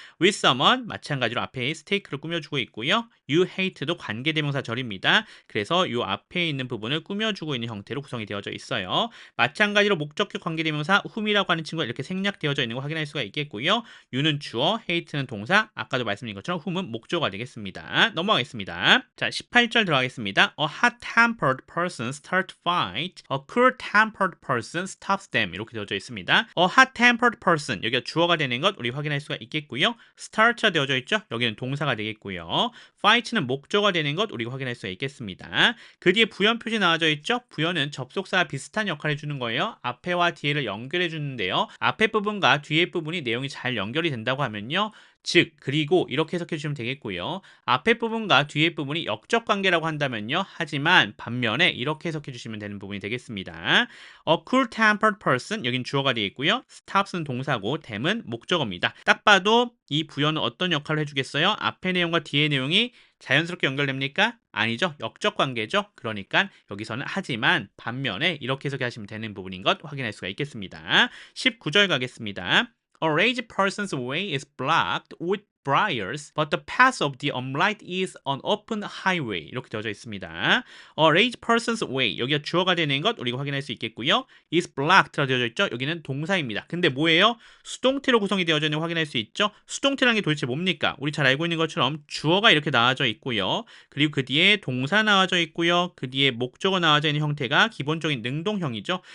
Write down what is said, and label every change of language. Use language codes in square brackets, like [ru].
[ko] with someone 마찬가지로 앞에 steak를 꾸며주고 있고요. you hate도 관계대명사절입니다. 그래서 이 앞에 있는 부분을 꾸며주고 있는 형태로 구성이 되어져 있어요. 마찬가지로 목적격 관계대명사 whom이라고 하는 친구가 이렇게 생략되어져 있는 거 확인할 수가 있겠고요. you는 주어, hate는 동사, 아까도 말씀드린 것처럼 whom은 목적어가 되겠습니다. 넘어가겠습니다. 자, 18절 들어가겠습니다. [en] A hot-tempered person starts fight. A cool-tempered person stops them. [ko] 이렇게 되어져 있습니다. [en] hot-tempered person [ko] 여기가 주어가 되는 것 우리 확인할 수가 있겠고요. start가 되어져 있죠. 여기는 동사가 되겠고요. fight는 목적어가 되는 것 우리가 확인할 수가 있겠습니다. 그 뒤에 부연 표시 나와져 있죠. 부연은 접속사와 비슷한 역할을 해주는 거예요. 앞에와 뒤에를 연결해 주는데요. 앞에 부분과 뒤에 부분이 내용이 잘 연결이 된다고 하면요. 즉, 그리고 이렇게 해석해 주시면 되겠고요. 앞에 부분과 뒤에 부분이 역적 관계라고 한다면요. 하지만 반면에 이렇게 해석해 주시면 되는 부분이 되겠습니다. [en] A cool-tempered person [ko] 여긴 주어가 되어 있고요. stops는 동사고 them은 목적어입니다. 딱 봐도 이 부연은 어떤 역할을 해주겠어요? 앞에 내용과 뒤에 내용이 자연스럽게 연결됩니까? 아니죠. 역적 관계죠. 그러니까 여기서는 하지만 반면에 이렇게 해석하시면 되는 부분인 것 확인할 수가 있겠습니다. 19절 가겠습니다. [en] A lazy person's way is blocked with briars, but the path of the upright is an open highway. [ko] 이렇게 되어져 있습니다. [en] A lazy person's way [ko] 여기가 주어가 되는 것 우리가 확인할 수 있겠고요. is blocked라 되어져 있죠. 여기는 동사입니다. 근데 뭐예요? 수동태로 구성이 되어져 있는 거 확인할 수 있죠. 수동태라는 게 도대체 뭡니까? 우리 잘 알고 있는 것처럼 주어가 이렇게 나와져 있고요. 그리고 그 뒤에 동사 나와져 있고요. 그 뒤에 목적어 나와져 있는 형태가 기본적인 능동형이죠.